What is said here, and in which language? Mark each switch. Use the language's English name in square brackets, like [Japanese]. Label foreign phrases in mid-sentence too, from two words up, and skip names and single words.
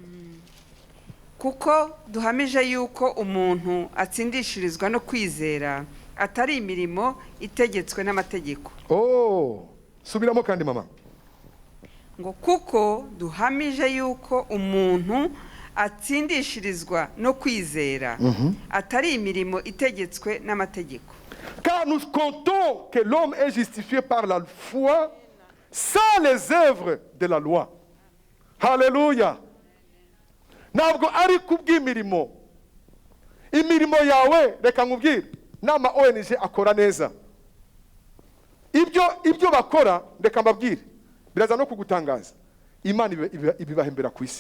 [Kinyarwanda] kuko duhamije yuko umuntu atsindishirizwa no kwizera atari imirimo itegetswe n'amategeko. Subiramo kandi mama. Ngo kuko duhamije yuko umuntu atsindishirizwa no kwizera atari imirimo itegetswe n'amategeko. [French] Car nous comptons que l'homme est justifié par la foi sans les œuvres de la loi. [Kinyarwanda] Hallelujah. Ntabwo ari kubw'imirimo. Imirimo yawe reka nkubwire, nama ONG akora neza. Ibyo bakora reka mbabwire, biraza no kugutangaza. Imana ibibahembera ku isi.